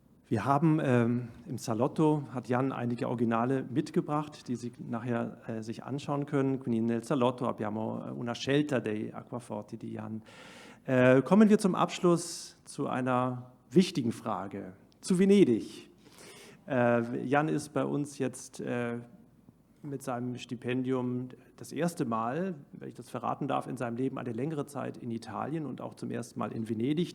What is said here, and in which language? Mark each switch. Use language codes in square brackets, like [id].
[de] Wir haben im Salotto, hat Jan einige Originale mitgebracht, die Sie nachher sich anschauen können. [it] Quindi nel Salotto abbiamo una scelta dei acquaforti di Jan. [de] Kommen wir zum Abschluss zu einer wichtigen Frage, zu Venedig. Jan ist bei uns jetzt mit seinem Stipendium das erste Mal, wenn ich das verraten darf, in seinem Leben eine längere Zeit in Italien und auch zum ersten Mal in Venedig.